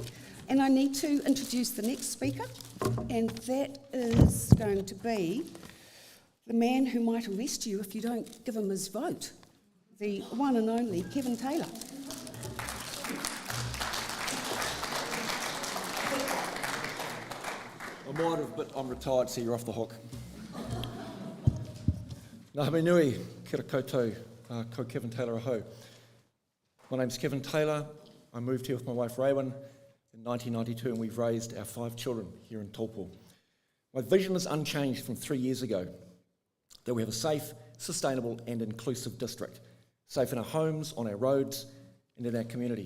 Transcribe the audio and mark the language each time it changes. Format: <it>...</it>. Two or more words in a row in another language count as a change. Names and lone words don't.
<en>And I need to introduce the next speaker, and that is going to be the man who might arrest you if you don't give him his vote, the one and only Kevin Taylor. I might have, but I'm retired, so you're off the hook.</en> <mi>Ngā me nui, kia koutou, ko Kevin Taylor aho.</mi> <en>My name's Kevin Taylor. I moved here with my wife Raywin in 1992, and we've raised our 5 children here in Taupo. My vision is unchanged from 3 years ago, that we have a safe, sustainable and inclusive district. Safe in our homes, on our roads and in our community.</en>